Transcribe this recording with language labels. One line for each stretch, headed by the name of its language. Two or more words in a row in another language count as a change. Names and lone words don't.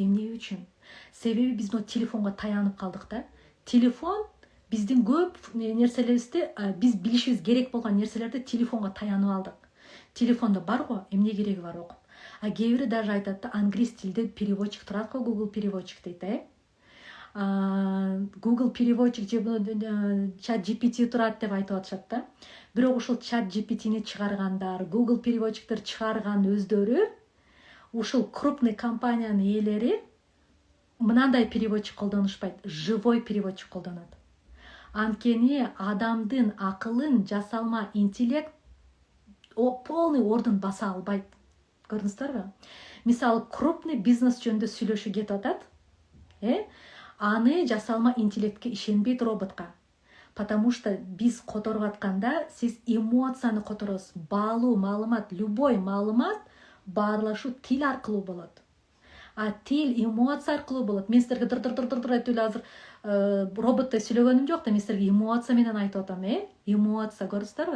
Kyrgyz: Эмне үчүн? Себеби биз бул телефонго таянып калдык да. Телефон биздин көп нерселерибизди, биз билишибиз керек болгон нерселерди телефонго таянып алдык. Телефондо бар го, эмне кереги бар окуп. Кээ бири даже айтат да, англис тилде переводчик турат го, Google переводчик дейт, Google переводчик же чат GPT турат деп айтып атышат да. Бирок ушул чат GPT'ни чыгаргандар, Google переводчиктер чыгарган өздөрү ушул крупный компаниянын ээлери мынандай переводчик колдонушпайт,
Russian: живой переводчик
Kyrgyz: колдонот. Анткени адамдын акылын жасалма интеллект полный ордун баса албайт. Көрдүңүздөрбү? Мисалы, крупный бизнес жөнүндө сүйлөшүү кетип атат. Аны жасалма интеллектке ишенбейт роботка.
Russian: Потому что
Kyrgyz: биз которуп атканда сиз эмоцияны которосуз. Баалуу маалымат, любой маалымат баарлашуу тил аркылуу болот. Тил эмоция аркылуу болот. Мен силерге дыр айтып эле азыр роботтой сүйлөгөнүм жок да, мен силерге эмоция менен айтып атам, эмоция, көрдүңүздөрбү?